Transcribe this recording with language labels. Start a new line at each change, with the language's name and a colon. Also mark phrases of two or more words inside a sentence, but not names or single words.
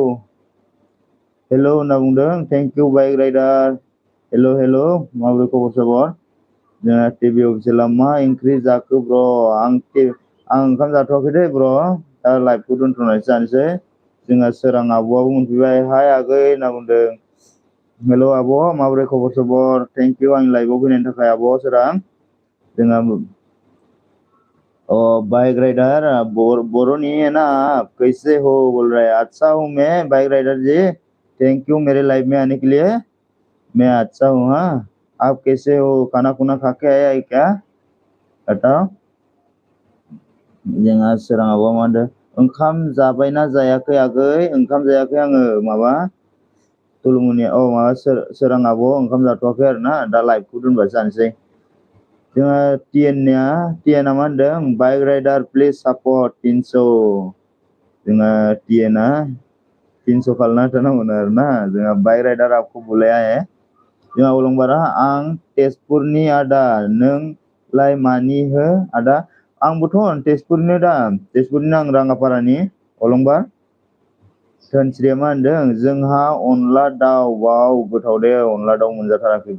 Bodo: होनना बुंदों
English: thank you
Bodo: बाइक राइडार हेल' माबोरै खबर सबर जोंहा टिभि अफिसियेला मा ओंख्रि जाखो ब्र आं ओंखाम जाथ'वाखै दै ब्र दा लाइभखौ दोनथ'नानैसो जानोसै जोंहा सोरां आब'आबो मोनफैबाय हाय आगै होनना बुंदों हेल' आब' माबोरै खबर सबर
English: thank you
Bodo: आंनि लाइभआव फैनायनि थाखाय आब' सोरां जोंहा
Hindi: बाइक राइडर बोरो नहीं है ना आप कैसे हो बोल रहा है अच्छा हूँ मैं बाइक राइडर जी
English: thank you
Hindi: मेरे लाइव में आने के लिए मैं अच्छा हूँ हाँ आप कैसे हो खाना खुना खा के आया है क्या बताओ जोंहा
Bodo: सोरां आब'आ मा होनदों ओंखाम जाबायना जायाखै आगै ओंखाम जायाखै आङो माबा तुलुमुनि माबा सोरां आब' ओंखाम जाथ'वाखै आरोना दा लाइभखौ दोनबासो जानोसै जोंहा टिएनआ मा होनदों बाइक राइडार
English: please support
Bodo: 300 जोंहा टिएनआ 300 खालामना होथारनांगोन आरोना जोंहा बाइक राइडार
Hindi: आपको बुलाया है
Bodo: जोंहा अलंबारा आं तेजपुरनि आदा नोंलाय मानि हो आदा आंबोथ' तेजपुरनि दा तेजपुरनि आं राङापारानि अलंबार धोनस्रिया मा होनदों जोंहा अनला दाउ वाव गोथाव दे अनला दाउ मोनजाथाराखैब्ला